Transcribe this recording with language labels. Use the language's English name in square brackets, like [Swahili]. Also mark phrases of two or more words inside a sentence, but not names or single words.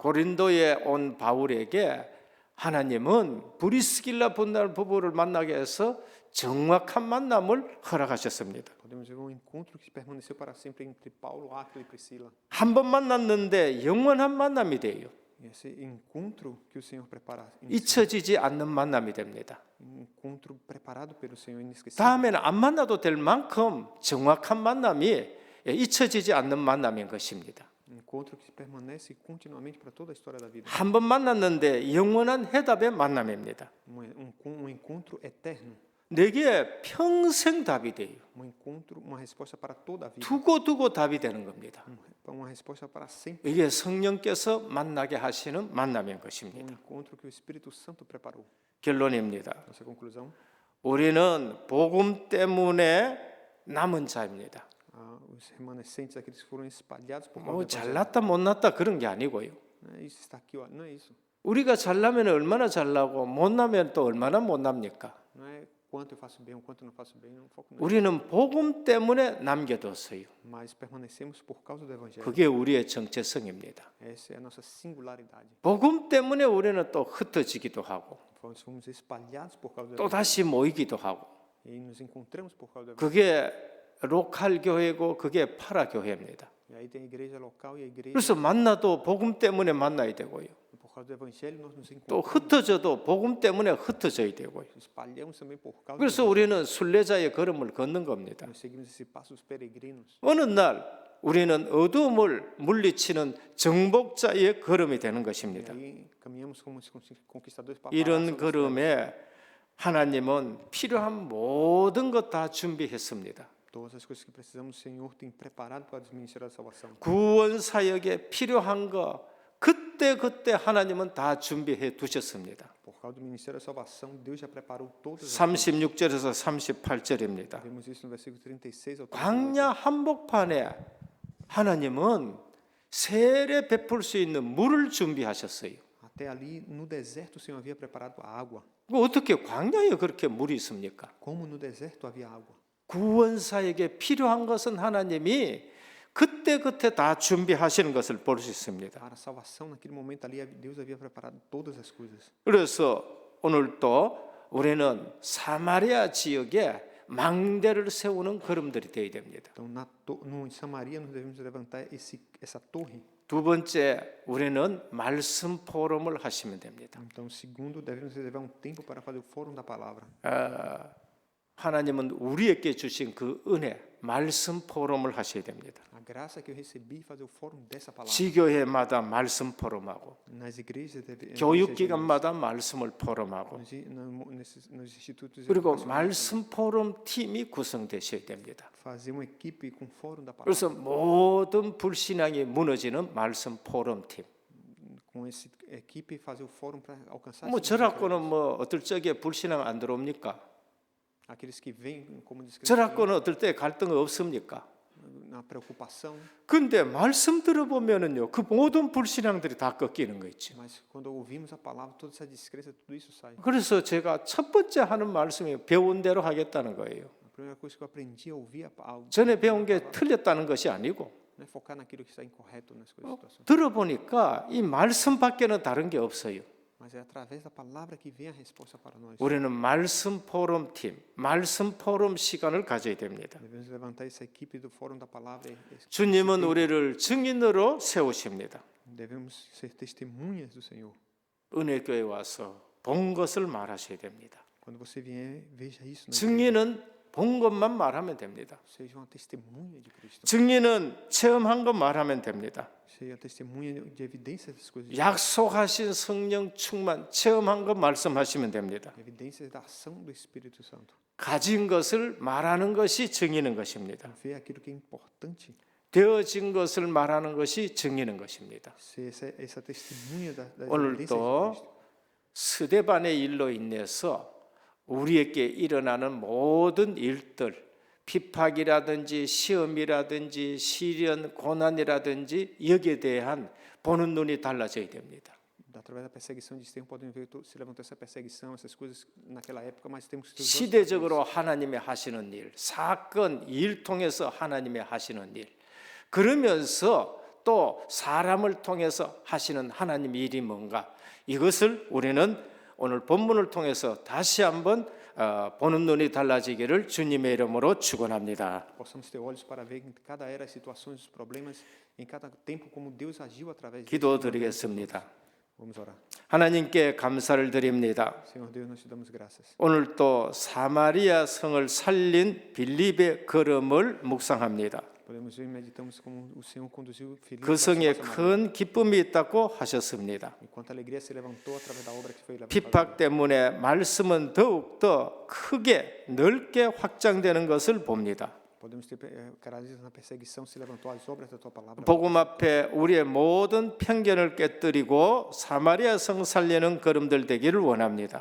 [Korean] 고린도에 온 바울에게 하나님은 브리스길라 분날 부부를 만나게 해서 정확한 만남을 허락하셨습니다. [Portuguese] Podemos ver um encontro que permaneceu para sempre entre Paulo, Áquila e Priscila. [Korean] 한 번 만났는데 영원한 만남이 돼요. [Portuguese] Esse encontro que o Senhor prepara, [Korean] 잊혀지지 않는 만남이 됩니다. [Portuguese] um encontro preparado pelo Senhor inesquecível. [Korean] 다음에는 안 만나도 될 만큼 정확한 만남이 잊혀지지 않는 만남인 것입니다. [Portuguese] Um encontro que permanece continuamente para toda a história da vida. [Korean] 한 번 만났는데 영원한 해답의 만남입니다. [Portuguese] Um encontro eterno, [Korean] 내게 평생 답이 돼요. [Portuguese] um encontro, uma resposta para toda a vida, [Korean] 두고 답이 되는 겁니다. [Portuguese] uma resposta para sempre. [Korean] 이게 성령께서 만나게 하시는 만남인 [Portuguese] Um [Korean] 것입니다. [Portuguese] encontro que o Espírito Santo preparou. [Korean] 결론입니다. [Portuguese] Nossa conclusão: [Korean] 우리는 복음 때문에 남은 자입니다. [Portuguese] os remanescentes, aqueles que foram espalhados por [Korean] 뭐 [Portuguese] causa do evangelho. [Korean] 잘났다 못났다 그런 게 아니고요. [Portuguese] Não é isso, está aqui, ó, não é isso. [Korean] 우리가 잘나면 얼마나 잘나고 못나면 또 얼마나 못납니까? [Portuguese] Não é quanto eu faço bem ou quanto eu não faço bem, não foco nisso. [Korean] 우리는 복음 때문에 남겨뒀어요. [Portuguese] Mas permanecemos por causa do evangelho. [Korean] 그게 우리의 정체성입니다. [Portuguese] Essa é a nossa singularidade. [Korean] 복음 때문에 우리는 또 흩어지기도 하고 [Portuguese] Nós fomos espalhados por causa do [Korean] 또 [Portuguese] evangelho. [Korean] 다시 모이기도 하고 [Portuguese] E aí nos encontramos por causa do evangelho. [Korean] 그게 로컬 교회고 그게 파라 교회입니다. [Portuguese] E aí tem a igreja local e a igreja. [Korean] 그래서 만나도 복음 때문에 만나야 되고요. [Portuguese] Por causa do evangelho nós nos [Korean] 또 [Portuguese] encontramos. [Korean] 흩어져도 복음 때문에 흩어져야 되고요. [Portuguese] Espalhamos também por causa. [Korean] 그래서 우리는 순례자의 걸음을 걷는 겁니다. [Portuguese] Nós seguimos esse passo dos peregrinos. [Korean] 어느 날 우리는 어두움을 물리치는 정복자의 걸음이 되는 [Portuguese] E [Korean] 것입니다. [Portuguese] aí caminhamos como conquistadores para [Korean] 이런 걸음에 하나님은 필요한 모든 것 다 준비했습니다. [Portuguese] todas as coisas que precisamos, o Senhor tem preparado para o ministério da salvação. [Korean] 구원 사역에 필요한 거 그때 하나님은 다 준비해 두셨습니다. [Portuguese] Por causa do ministério da salvação, Deus já preparou todas as coisas. [Korean] 36절에서 38절입니다. [Portuguese] Vemos isso no versículo 36 ao 38. [Korean] 광야 한복판에 하나님은 세례 베풀 수 있는 물을 준비하셨어요. [Portuguese] Até ali no deserto o Senhor havia preparado a água. [Korean] 어떻게 광야에 그렇게 물이 있습니까? [Portuguese] Como no deserto havia água. [Korean] 구원 사역에 필요한 것은 하나님이 그때 다 준비하시는 것을 볼 수 있습니다. [Portuguese] Para a salvação, naquele momento ali, Deus havia preparado todas as coisas. [Korean] 그래서 오늘 또 우리는 사마리아 지역에 망대를 세우는 걸음들이 되어야 됩니다. [Portuguese] Então, em Samaria, nós devemos levantar essa torre. [Korean] 두 번째, 우리는 말씀 포럼을 하시면 됩니다. [Portuguese] Então, segundo, devemos reservar um tempo para fazer o fórum da palavra. [Korean] 하나님은 우리에게 주신 그 은혜, 말씀 포럼을 하셔야 됩니다. [Portuguese] A graça que eu recebi fazer o fórum dessa palavra. [Korean] 지교회마다 말씀 포럼하고 [Portuguese] Nas igrejas, [Korean] 교육기관마다 말씀을 포럼하고 [Portuguese] nos institutos [Korean] 그리고 [Portuguese] educacionais, [Korean] 말씀 포럼 팀이 구성되셔야 됩니다. [Portuguese] fazer uma equipe com fórum da palavra. [Korean] 그래서 모든 불신앙이 무너지는 말씀 포럼 팀. [Portuguese] com essa equipe fazer o fórum para alcançar [Korean] 뭐 [Portuguese] esses objetivos. [Korean] 저라고는 뭐 어떨 적에 불신앙 안 들어옵니까? [Portuguese] Aqueles que vêm como descrentes [Korean] 저라고는 어떨 때 갈등 없습니까? [Portuguese] na preocupação, [Korean] 근데 말씀 들어보면은요, 그 모든 불신앙들이 다 꺾이는 거 있죠. [Portuguese] mas quando ouvimos a palavra, toda essa descrença, tudo isso sai. [Korean] 그래서 제가 첫 번째 하는 말씀이 배운 대로 하겠다는 거예요. [Portuguese] A primeira coisa que eu aprendi a ouvir a [Korean] 전에 배운 게 틀렸다는 것이 아니고 [Portuguese] não é focar naquilo que está incorreto nas coisas, situações, [Korean] 들어보니까 이 말씀밖에는 다른 게 없어요. [Portuguese] mas é através da palavra que vem a resposta para nós. [Korean] 우리는 말씀 포럼 팀, 말씀 포럼 시간을 가져야 됩니다. [Portuguese] Devemos levantar essa equipe do fórum da palavra. [Korean] 주님은 우리를 증인으로 세우십니다. [Portuguese] Devemos ser testemunhas do Senhor. [Korean] 은혜교회 와서 본 것을 말하셔야 됩니다. [Portuguese] Quando você vier, veja isso. Na igreja. [Korean] 증인은 본 것만 말하면 됩니다. [Portuguese] Seja uma testemunha de Cristo. [Korean] 증인은 체험한 것 말하면 됩니다. [Portuguese] Seja testemunha de evidências das coisas. [Korean] 약속하신 성령 충만 체험한 것 말씀하시면 됩니다. [Portuguese] Evidências da ação do Espírito Santo. [Korean] 가진 것을 말하는 것이 증인인 것입니다. [Portuguese] Ver aquilo que é importante. [Korean] 되어진 것을 말하는 것이 증인인 것입니다. [Portuguese] Ser essa testemunha das evidências de [Korean] 오늘도 [Portuguese] Cristo. [Korean] 스데반의 일로 인해서 우리에게 일어나는 모든 일들, 핍박이라든지 시험이라든지 시련, 고난이라든지 여기에 대한 보는 눈이 달라져야 됩니다. [Portuguese] Através da perseguição de Estevão, podem ver se levantou essa perseguição, essas coisas naquela época, mas temos que ter os olhos [Korean] 시대적으로 하나님의 하시는 일, 사건, 일 통해서 하나님의 하시는 일, 그러면서 또 사람을 통해서 하시는 하나님의 일이 뭔가, 이것을 우리는 오늘 본문을 통해서 다시 한번 보는 눈이 달라지기를 주님의 이름으로 축원합니다. [Portuguese] possamos ter olhos para ver em cada era as situações, os problemas, em cada tempo como Deus agiu através disso. [Korean] 기도드리겠습니다. [Portuguese] Vamos orar. [Korean] 하나님께 감사를 드립니다. [Portuguese] Senhor Deus, nós te damos graças. [Korean] 오늘 또 사마리아 성을 살린 빌립의 걸음을 묵상합니다. [Portuguese] Podemos ver e meditamos como o Senhor conduziu Filipe [Korean] 그 성에 [Portuguese] para Samaria. [Korean] 큰 기쁨이 있다고 하셨습니다. [Portuguese] Enquanto a alegria se levantou através da obra que foi levantada. [Korean] 핍박 때문에 말씀은 더욱 더 크게 넓게 확장되는 것을 봅니다. [Portuguese] Podemos ter características na perseguição se levantou as obras da tua palavra. [Korean] 복음 앞에 우리의 모든 편견을 깨뜨리고 사마리아 성 살리는 걸음들 되기를 원합니다.